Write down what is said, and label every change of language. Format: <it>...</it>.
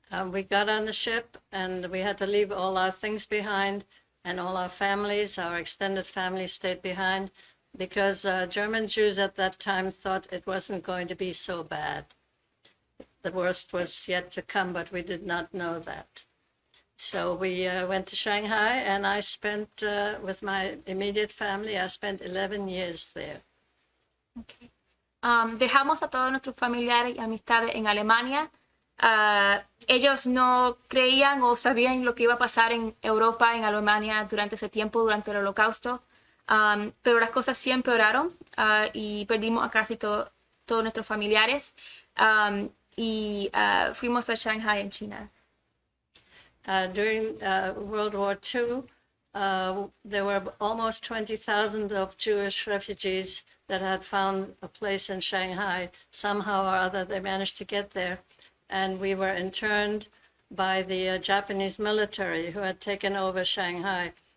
<en>We got on the ship and we had to leave all our things behind, and all our families, our extended family stayed behind, because German Jews at that time thought it wasn't going to be so bad. The worst was yet to come, but we did not know that. So we went to Shanghai, and I spent, with my immediate family, I spent 11 years there. Okay.</en> <es>Dejamos a todos nuestros familiares y amistades en Alemania. Ellos no creían o sabían lo que iba a pasar en Europa, en Alemania, durante ese tiempo, durante el Holocausto. Pero las cosas sí empeoraron y perdimos a casi todos nuestros familiares. Y fuimos a Shanghai en China.</es> <en>During World War II, there were almost 20,000 of Jewish refugees that had found a place in Shanghai. Somehow or other, they managed to get there. And we were interned by the Japanese military who had taken over Shanghai.</en>